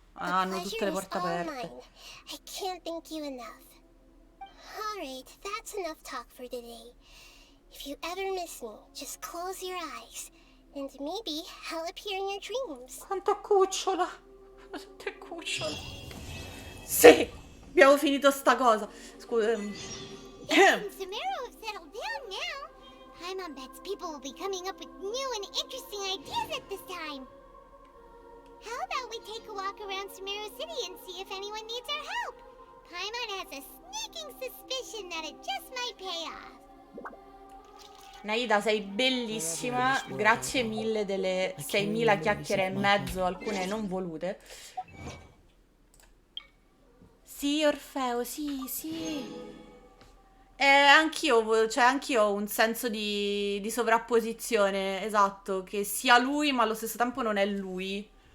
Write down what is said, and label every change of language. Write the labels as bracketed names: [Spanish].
[Italian] Hanno tutte le porte aperte. [English] I can't thank you enough. Alright, that's enough talk for today. If you ever miss me, just close your eyes. And maybe I'll appear in your dreams. [Italian] Quanto cucciola! Quanto è cucciola! Sì! Abbiamo finito sta cosa. Scusa. [English] Sumeru have settled down now. Paimon bets people will be coming up with new and interesting ideas at this time. How about we take a walk around Sumeru City and see if anyone needs our help? Paimon has a sneaking suspicion that it just might pay off. [Italian] Nahida, sei bellissima, grazie mille delle 6.000 chiacchiere e mezzo, alcune non volute. Sì, Orfeo, sì, sì. Anch'io, cioè anch'io ho un senso di sovrapposizione, esatto, che sia lui ma allo stesso tempo non è lui.